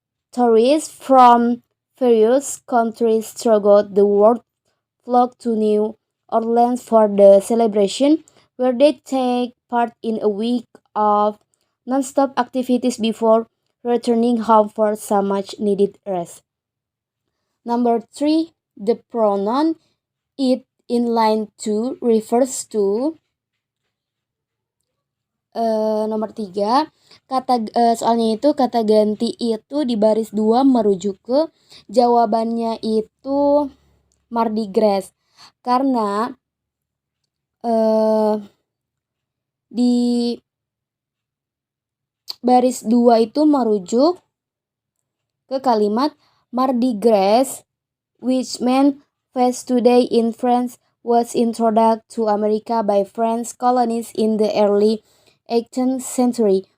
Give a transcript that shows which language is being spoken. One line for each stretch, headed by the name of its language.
English: Tourists from various countries throughout the world flock to New Orleans for the celebration, where they take part in a week of non-stop activities before returning home for some much-needed rest. Number 3, the pronoun it in line 2 refers to.
Indonesian: Nomor 3, soalnya itu kata ganti itu di baris 2 merujuk ke, jawabannya itu Mardi Gras. Karena di baris 2 itu merujuk ke kalimat
English: Mardi Gras, which meant Fête Tuesday in France, was introduced to America by French colonists in the early 18th century.